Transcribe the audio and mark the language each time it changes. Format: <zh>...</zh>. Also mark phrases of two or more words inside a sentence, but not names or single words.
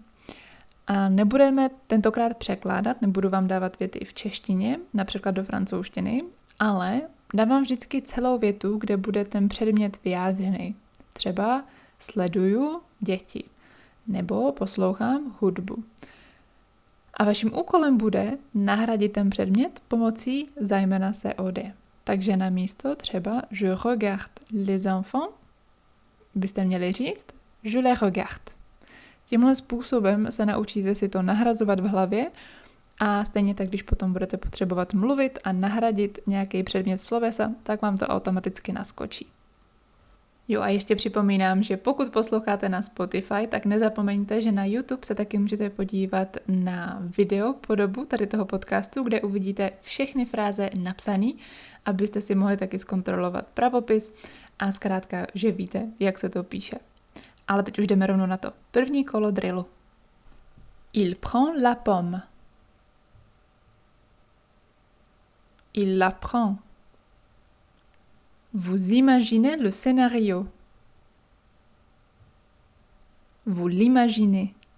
<cs>A nebudeme tentokrát překládat, nebudu vám dávat věty v češtině, například do francouzštiny, ale dávám vždycky celou větu, kde bude ten předmět vyjádřený. Třeba sleduju děti nebo poslouchám hudbu. A vaším úkolem bude nahradit ten předmět pomocí zájmena COD. Takže na místo třeba</cs> <fr>je regarde les enfants</fr> <cs>byste měli říct</cs> <fr>je les regarde.</fr> <cs>Tímhle způsobem se naučíte si to nahrazovat v hlavě a stejně tak, když potom budete potřebovat mluvit a nahradit nějaký předmět slovesa, tak vám to automaticky naskočí. Jo a ještě připomínám, že pokud posloucháte na Spotify, tak nezapomeňte, že na YouTube se taky můžete podívat na video podobu tady toho podcastu, kde uvidíte všechny fráze napsané, abyste si mohli taky zkontrolovat pravopis a zkrátka, že víte, jak se to píše. Ale teď už jdeme rovnou na to. První kolo drillu.</cs> <fr>Il prend la pomme. Il la prend. Vous imaginez le scénario. Vous l'imaginez.</fr>